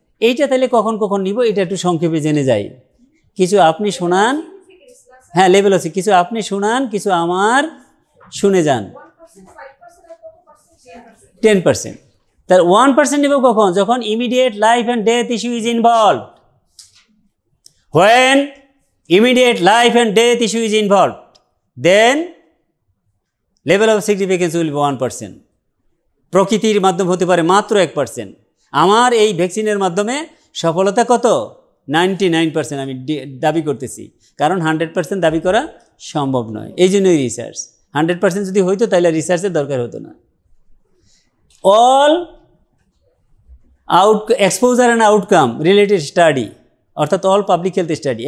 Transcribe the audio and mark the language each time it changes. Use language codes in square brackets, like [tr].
[bn] এইটা তাহলে কখন নিব এটা একটু সংক্ষেপে জেনে যাই। কিছু আপনি শোনান। হ্যাঁ, লেভেল অফ কিছু আপনি শোনান, কিছু আমার শুনে যান। [en] 10%। তার 1% নিব কখন? যখন immediate life and death issue is involved. When immediate life and death issue is involved, then level of significance will be 1%. [bn] প্রকৃতির মাধ্যমে হতে পারে মাত্র 1%। আমার এই ভ্যাকসিনের মাধ্যমে সফলতা কত? 99% আমি দাবি করতেছি, কারণ 100% দাবি করা সম্ভব নয়। এই জন্যই রিসার্চ। 100% যদি হইতো তাহলে রিসার্চের দরকার হতো না। All exposure and outcome related study, অর্থাৎ অল পাবলিক হেলথ স্টাডি।